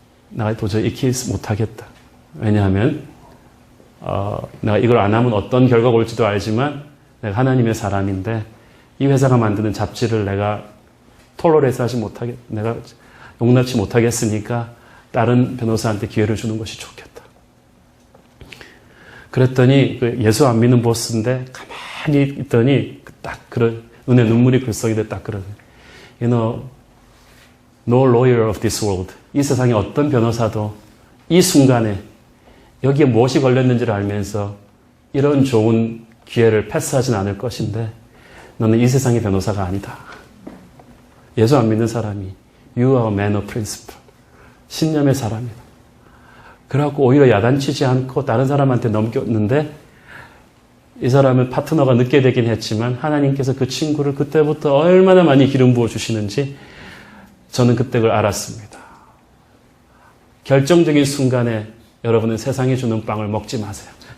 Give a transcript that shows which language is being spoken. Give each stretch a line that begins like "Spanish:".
Korean: 나 도저히 이 케이스 못하겠다. 왜냐하면 내가 이걸 안 하면 어떤 결과가 올지도 알지만 내가 하나님의 사람인데 이 회사가 만드는 잡지를 내가 톨러레이스 하지 못하겠, 내가 용납치 못하겠으니까 다른 변호사한테 기회를 주는 것이 좋겠다. 그랬더니 예수 안 믿는 보스인데 가만히 있더니 딱 그런 눈에 눈물이 글썽이듯 딱 그러네.
English: You know, no lawyer of this world.
Korean: 이 세상에 어떤 변호사도 이 순간에 여기에 무엇이 걸렸는지를 알면서 이런 좋은 기회를 패스하진 않을 것인데 너는 이 세상의 변호사가 아니다. 예수 안 믿는 사람이
English: You are a man of principle.
Korean: 신념의 사람이다. 그래갖고 오히려 야단치지 않고 다른 사람한테 넘겼는데 이 사람은 파트너가 늦게 되긴 했지만 하나님께서 그 친구를 그때부터 얼마나 많이 기름 부어 주시는지 저는 그때 그걸 알았습니다. 결정적인 순간에 여러분은 세상이 주는 빵을 먹지 마세요.